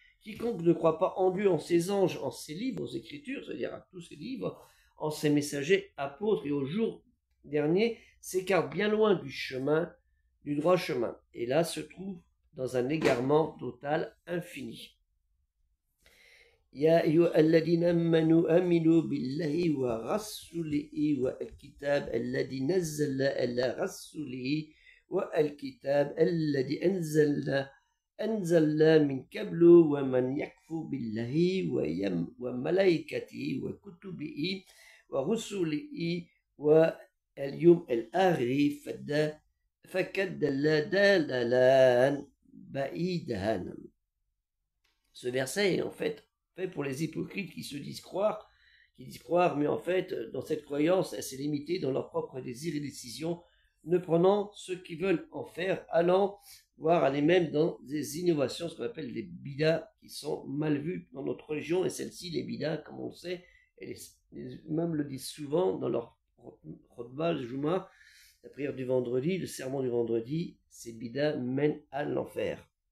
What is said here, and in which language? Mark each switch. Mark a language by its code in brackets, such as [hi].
[fr] Quiconque ne croit pas en Dieu, en ses anges, en ses livres, aux écritures, c'est-à-dire à tous ses livres, en ses messagers, apôtres et au jour dernier, s'écarte bien loin du chemin, du droit chemin. Et là se trouve dans un égarement total infini. [ar] يا أيها الذين آمنوا آمنوا بالله ورسوله والكتاب الذي نزل على رسوله والكتاب الذي أنزل من قبل ومن يكفر بالله وملائكته وكتبه ورسله واليوم الآخر فقد ضل ضلالا بعيدا. [fr] Ce verset est en fait pour les hypocrites qui se disent croire, mais en fait, dans cette croyance, elle s'est limitée dans leurs propres désirs et décisions, ne prenant ce qu'ils veulent en faire, allant voire aller même dans des innovations, ce qu'on appelle les bidas, qui sont mal vues dans notre religion, et celles-ci, les bidas, comme on le sait, et les imams le disent souvent dans leur khutbah, le Juma, la prière du vendredi, le sermon du vendredi, ces bidas mènent à l'enfer.